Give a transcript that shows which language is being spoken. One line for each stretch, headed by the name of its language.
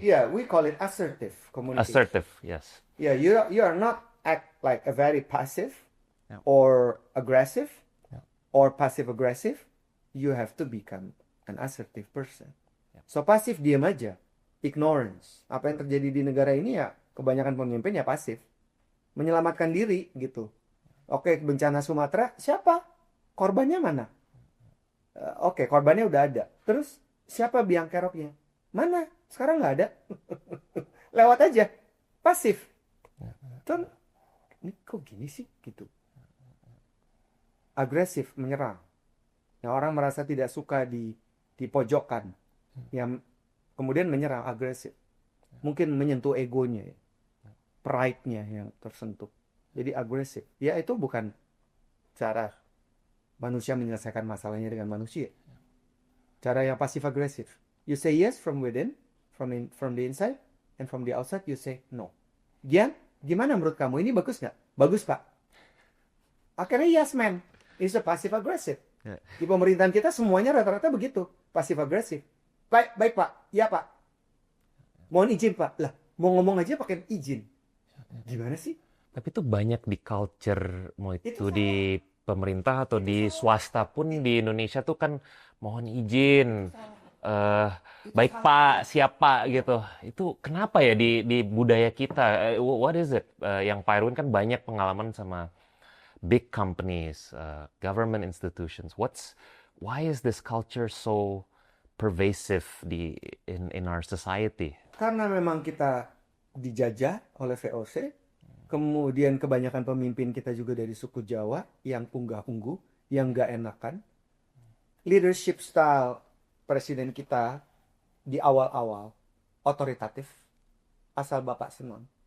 English: Yeah, we call it assertive communication. Assertive, yes. Yeah, you are not act like a very passive or aggressive or passive aggressive. You have to become an assertive person.
Indonesian: So pasif diam aja, ignorance. Apa yang terjadi di negara ini ya kebanyakan pemimpin ya pasif, menyelamatkan diri gitu. Oke, bencana Sumatera siapa? Korbannya mana? Oke, korbannya udah ada. Terus siapa biang keroknya? Mana? Sekarang nggak ada. Lewat aja, pasif. Tuh, ini kok gini sih gitu. Agresif, menyerang. Nah, orang merasa tidak suka di pojokan, yang kemudian menyerang, agresif. Mungkin menyentuh egonya, pride-nya yang tersentuh. Jadi agresif. Ya itu bukan cara manusia menyelesaikan masalahnya dengan manusia. Cara yang pasif agresif.
English: You say yes from within, from the inside, and from the outside you say no.
Indonesian: Gian, gimana menurut kamu? Ini bagus nggak? Bagus, Pak. Akhirnya
English: yes man. It's a passive aggressive.
Indonesian: Di pemerintahan kita semuanya rata-rata begitu, pasif agresif. Baik, baik Pak. Ya Pak. Mohon izin Pak. Lah, mau ngomong aja pakai izin. Gimana sih? Tapi itu banyak di culture, mau itu Itu di pemerintah atau di swasta pun di Indonesia tuh kan mohon izin, baik Pak, siapa gitu. Itu kenapa ya di budaya kita?
English: What is it?
Indonesian: Yang Pak Irwin kan banyak pengalaman sama
English: big companies, government institutions. Why is this culture so pervasive in our society?
Indonesian: karena memang kita dijajah oleh VOC, kemudian kebanyakan pemimpin kita juga dari suku Jawa yang unggah-ungguh, yang nggak enakan.
English: Leadership style
Indonesian: presiden kita di awal-awal otoritatif, asal bapak senang.